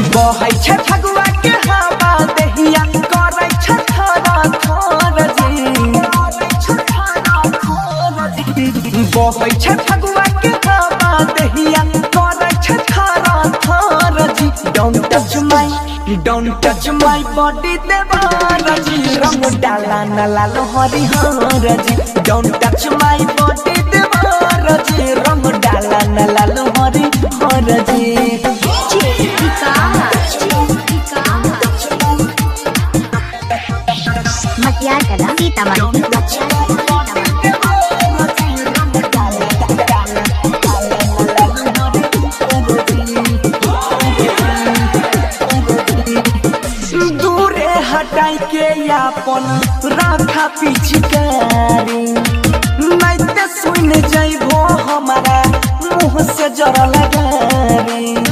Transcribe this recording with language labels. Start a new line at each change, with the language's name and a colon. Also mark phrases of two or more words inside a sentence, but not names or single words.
Maithili: बहै छै फगुआ के हवा दहिया करै छै थरा थर जी बहै छै फगुआ के हवा दहिया करै छै थरा थर जी
English: don't touch my body
Maithili: देवारा जी रंग डाला न लालो हरिहर जी
English: don't touch my body
Maithili: देवारा जी रंग डाला न लालो हरिहर जी मटियार कला सीतामढ़ी हटाई के अपन राखा पिचकारी नहीं ते सुन जाइबो हमारा मुँह से जरा लगारी